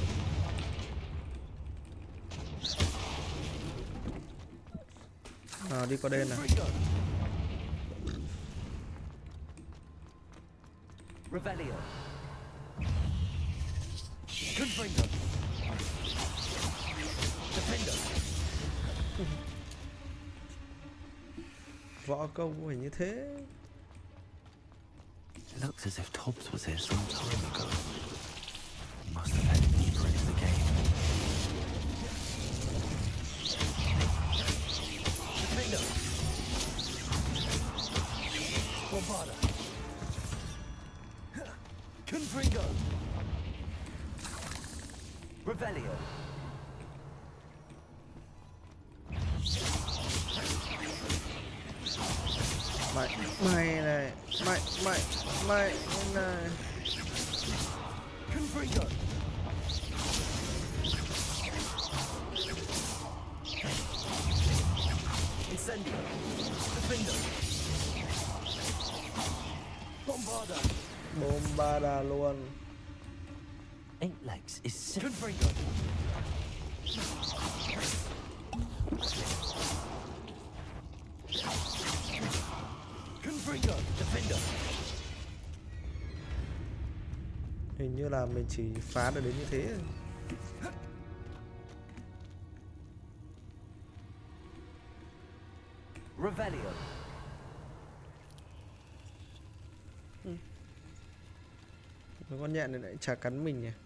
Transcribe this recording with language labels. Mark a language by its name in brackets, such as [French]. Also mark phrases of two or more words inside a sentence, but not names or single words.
[Vietnamese] Nào đi qua đây nào. Revelio. Confringo. Defendo. Võ công phải như thế. [English] It looks as if Tobbs was here some time ago. He must have headed deeper into the game. [Vietnamese] Defendo. Bombarda. Confringo. Revelio. Mày này, mày này. Confringo. Incendio. Defendo. Bombarda. Bombarda luôn. [English] Eight legs is sick. [Vietnamese] Confringo. Confringo. Defendo. Hình như là mình chỉ phá được đến như thế. Revelio. Mấy con nhện này lại chả cắn mình nhỉ.